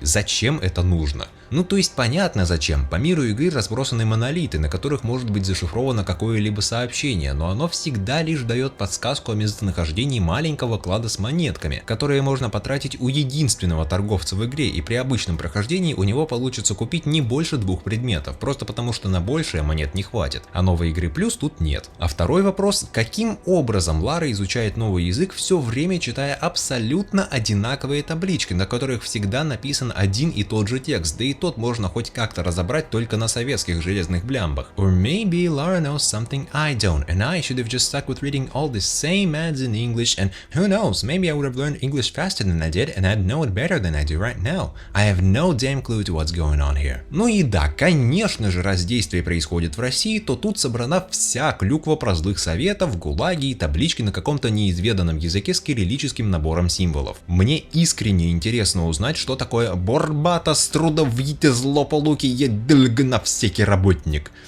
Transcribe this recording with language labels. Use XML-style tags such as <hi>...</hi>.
<ru>Зачем это нужно? Ну то есть понятно зачем. По миру игры разбросаны монолиты, на которых может быть зашифровано какое-либо сообщение, но оно всегда лишь дает подсказку о местонахождении маленького клада с монетками, которые можно потратить у единственного торговца в игре, и при обычном прохождении у него получится купить не больше 2 предметов, просто потому что на большее монет не хватит, а новой игры плюс тут нет. А второй вопрос. Каким образом Лара изучает новый язык, все время читая абсолютно одинаковые таблички, на которых всегда написан один и тот же текст, да и тот можно хоть как-то разобрать только на советских железных блямбах.</ru> <en>Or maybe Lara knows something I don't, and I should have just stuck with reading all the same ads in English, and who knows, maybe I would have learned English faster than I did, and I'd know it better than I do right now. I have no damn clue to what's going on here.</en> <ru>Ну и да, конечно же, раз действие происходит в России, то тут собрана вся клюква про злых советов, гулаги и таблички на каком-то неизведанном языке с кириллическим набором символов. Мне искренне интересно узнать, что такое «борбата с трудовите злополуки дельгновсекий работник».</ru>